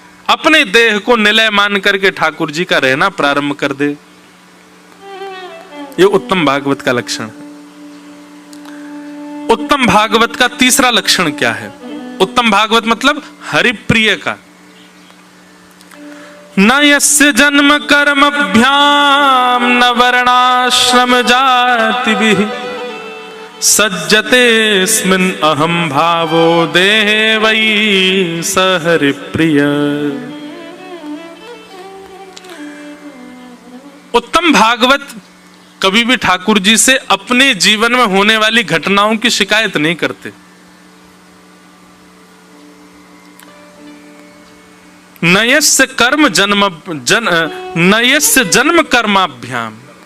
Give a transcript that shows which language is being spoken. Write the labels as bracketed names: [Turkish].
[Hindi] अपने देह को निलय मान करके ठाकुर जी का रहना प्रारंभ कर दे। ये उत्तम भागवत का लक्षण है। उत्तम भागवत का तीसरा लक्षण क्या है? उत्तम भागवत मतलब हरिप्रिय का। [Sanskrit] न यस्य जन्म कर्मभ्याम न वर्णाश्रम जातिभिः सज्जतेऽस्मिन् अहं भावो देहे वै स हरिप्रिय। [Hindi] उत्तम भागवत कभी भी ठाकुर जी से अपने जीवन में होने वाली घटनाओं की शिकायत नहीं करते। [Sanskrit] नयस्य जन्म कर्माभ्याम।